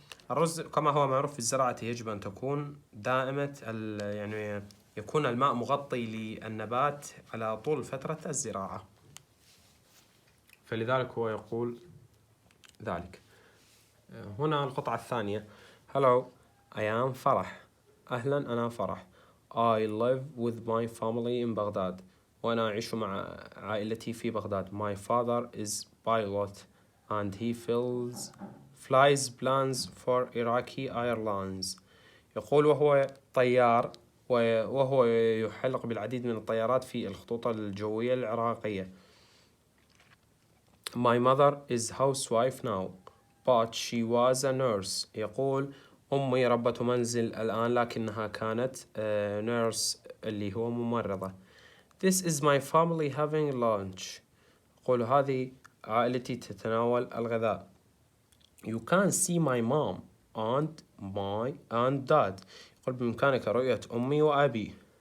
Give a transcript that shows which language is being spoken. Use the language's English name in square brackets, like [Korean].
[Arabic] الرز كما هو معروف في الزراعة يجب أن تكون دائمة يعني يكون الماء مغطي للنبات على طول فترة الزراعة، فلذلك هو يقول ذلك. هنا القطعة الثانية. [English] Hello I am فرح. [Arabic] أهلا أنا فرح. [English] I live with my family in Baghdad. [Arabic] وأنا أعيش مع عائلتي في بغداد. [English] My father is pilot and he flies planes for Iraqi airlines. [Arabic] يقول وهو طيار وهو يحلق بالعديد من الطيارات في الخطوط الجوية العراقية. [English] My mother is housewife now but she was a nurse. [Arabic] يقول أمي ربة منزل الآن لكنها كانت nurse اللي هو ممرضة. [English] This is my family having lunch. [Arabic] يقول هذه عائلتي تتناول الغذاء. [English] You can see my mom and dad. [Arabic] يقول بإمكانك رؤية أمي وأبي.